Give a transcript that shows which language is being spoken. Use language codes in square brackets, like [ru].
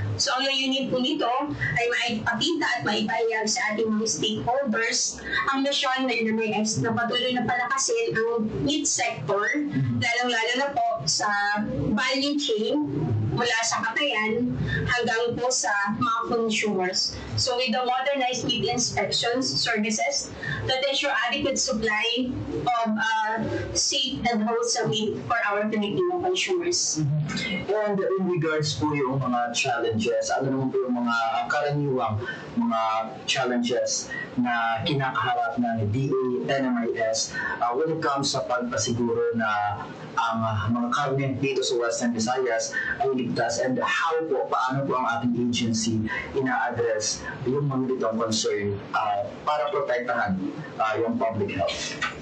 [tl] So ang layunin po nito ay maipakita at maipahayag sa ating mga stakeholders ang misyon ng NMIS na patuloy na palakasin ang meat sector, lalong-lalo na po sa value chain mula sa katayan hanggang po sa mga consumers. [en] So with the modernized meat inspections services that ensure adequate supply of safe and wholesome meat for our Filipino consumers. [tl] And in regards po yung mga challenges, ano naman po yung mga karaniwang mga challenges na kinakaharap ng DA, NMIS [en] when it comes [tl] sa pagpasiguro na ang mga karne dito sa Western Visayas ay ligtas, and paano po ang ating agency ina-address yung mga ditong concern para protektahan yung public health.